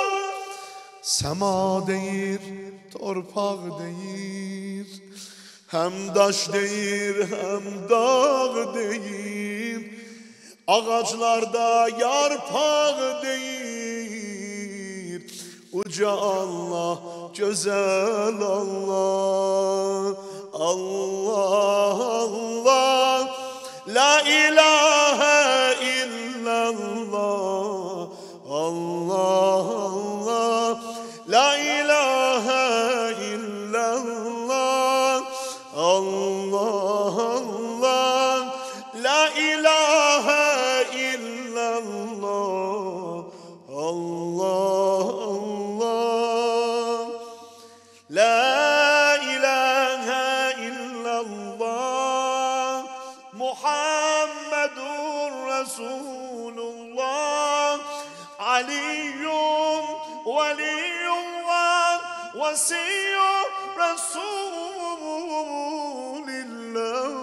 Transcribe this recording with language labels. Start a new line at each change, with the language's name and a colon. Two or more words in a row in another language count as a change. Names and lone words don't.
Azerbaijani: Sema deyir, torpaq deyir, hem daş deyir, hem dağ deyir. Ağaclarda yarpaq deyir, uca Allah, güzel Allah.
Arabic: الله الله، لا إله إلا الله. الله الله، لا إله إلا الله. الله الله، لا إله إلا الله. الله الله، لا إله إلا الله. محمد رسول الله. علي ولي الله، وصي رسول الله.